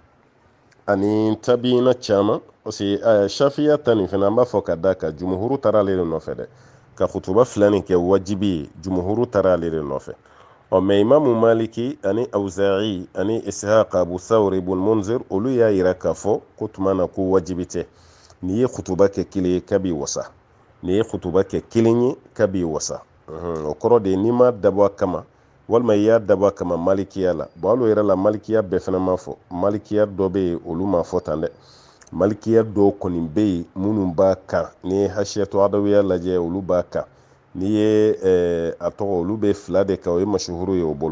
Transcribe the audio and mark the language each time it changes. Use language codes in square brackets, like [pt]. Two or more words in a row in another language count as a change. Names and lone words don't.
[bm] ani tabiina caman [fr] parce que [bm] shafiya ta nin fana an b'a fɔ ka da ka jumhuru taara ale de nɔfɛ dɛ ka khutuba fila nin kɛ wajibi ye jumhuru taara ale de nɔfɛ mais imamu maliki ani auza'i ani ishaq abu thawr ibn munzir olu y'a yira k'a fɔ ko tuma na ko wajibi tɛ n'i ye khutuba kɛ kelen ye k'a b'i wasa n'i ye khutuba kɛ kelen ye k'a b'i wasa o kɔrɔ de ye n'i ma dabɔ a kama walima i y'a dabɔ a kama malikiya la bon hali o yɛrɛ la malikiya bɛɛ fana ma fɔ malikiya dɔ bɛ yen olu ma fɔ tan dɛ malikiya dɔw kɔni bɛ yen minnu b'a kan n'i ye hasiyatu adawiya lajɛ olu b'a kan n'i ye a tɔgɔ olu bɛ fila de kan o ye mashuhuru ye o bolo